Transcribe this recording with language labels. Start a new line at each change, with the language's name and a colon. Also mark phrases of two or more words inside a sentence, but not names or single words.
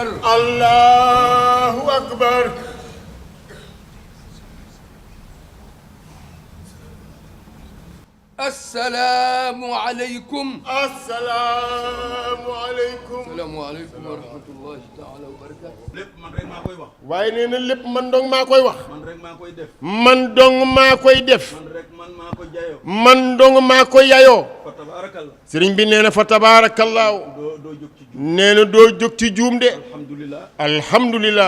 Arabic: الله أكبر السلام عليكم السلام عليكم السلام عليكم ورحمة الله تعالى وبركاته
Wolof: lépp man rek maa koy wax. waaye nee na lépp man dong maa koy wax man rek maa koy def. man dong maa koy def man rek man maa ko jayoo. man dong maa koy yayoo
Arabic: فتبارك الله.
Wolof: sëriñ bi nee na
Arabic: فتبارك الله
Wolof: doo jóg ci jub. nee na doo jóg ci juum de alhamdulilah. alhamdulilah